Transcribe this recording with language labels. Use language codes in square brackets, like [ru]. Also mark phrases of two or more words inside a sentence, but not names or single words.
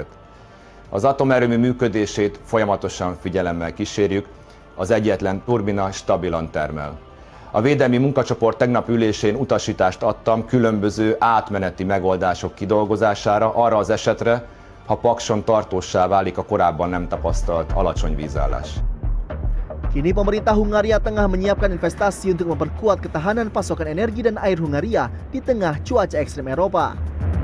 [hu] Az atomerőmű működését folyamatosan figyelemmel kísérjük, az egyetlen turbina stabilan termel. A védelmi munkacsoport tegnap ülésén utasítást adtam különböző átmeneti megoldások kidolgozására arra az esetre, ha Pakson tartóssá válik a korábban nem tapasztalt alacsony vízállás. [id] Kini pemerintah Hungaria tengah menyiapkan investasi untuk memperkuat ketahanan pasokan energi dan air Hungaria di tengah cuaca ekstrem Eropa.